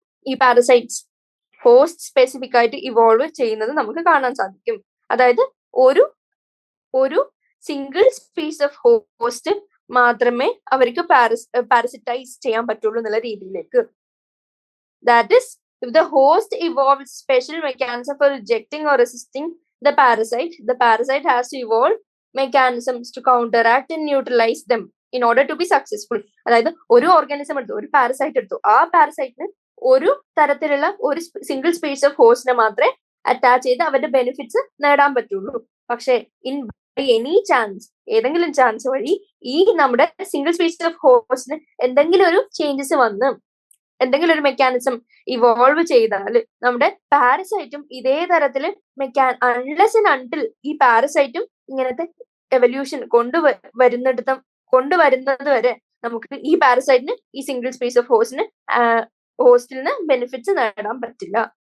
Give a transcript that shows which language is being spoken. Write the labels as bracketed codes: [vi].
[ml] ഈ parasites host specific ആയിട്ട് evolve ചെയ്യുന്നത് നമുക്ക് കാണാൻ സാധിക്കും. അതായത് ഒരു സിംഗിൾ സ്പീസ് ഓഫ് ഹോസ്റ്റ് മാത്രമേ അവർക്ക് പാരസിറ്റൈസ് ചെയ്യാൻ പറ്റുള്ളൂ എന്നുള്ള രീതിയിലേക്ക്. [en] That is, if the host evolves special mechanism for rejecting or resisting the parasite has to evolve mechanisms to counteract and neutralize them in order to be successful. [ml] അതായത് ഒരു organism എടുത്തു, ഒരു പാരസൈറ്റ് എടുത്തു, ആ പാരസൈറ്റിന് ഒരു തരത്തിലുള്ള ഒരു സിംഗിൾ സ്പീസ് ഓഫ് ഹോസ്റ്റിനെ മാത്രമേ അറ്റാച്ച് ചെയ്ത് അവരുടെ ബെനിഫിറ്റ്സ് നേടാൻ പറ്റുള്ളൂ. പക്ഷെ [en] in any chance, [ml] ഏതെങ്കിലും ചാൻസ് വഴി ഈ നമ്മുടെ സിംഗിൾ സ്പീസ് ഓഫ് ഹോസ്റ്റിന് എന്തെങ്കിലും ഒരു ചേഞ്ചസ് വന്ന് എന്തെങ്കിലും ഒരു മെക്കാനിസം ഇവോൾവ് ചെയ്താൽ നമ്മുടെ പാരസൈറ്റും ഇതേ തരത്തില് [en] unless and until [ml] ഈ പാരസൈറ്റും ഇങ്ങനത്തെ എവല്യൂഷൻ കൊണ്ടുവരുന്നത് വരെ നമുക്ക് ഈ പാരസൈറ്റിന് ഈ സിംഗിൾ സ്പീസ് ഓഫ് ഹോസ്റ്റിൽ നിന്ന് ബെനിഫിറ്റ്സ് നേടാൻ പറ്റില്ല.